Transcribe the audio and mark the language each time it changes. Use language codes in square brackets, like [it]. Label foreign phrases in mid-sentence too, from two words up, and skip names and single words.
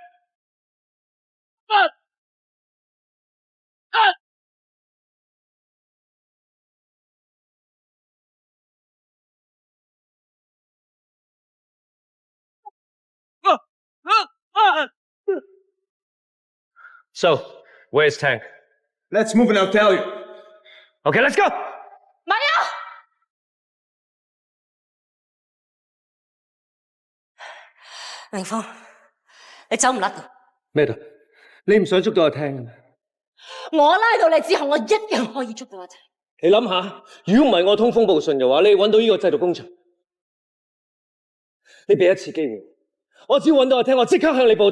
[yue] 散。散。 [en] So, where's Tank? Let's move and I'll tell you. Okay, let's go! [yue] 咪啊！凌峰，你走唔甩㗎。咩度？你唔想捉到阿聽嘅咩？我拉到你之後，我一樣可以捉到阿聽。你諗下，如果唔係我通風報信嘅話，你揾到呢個製毒工場，你俾一次機會，我只要揾到阿聽，我即刻向你報道。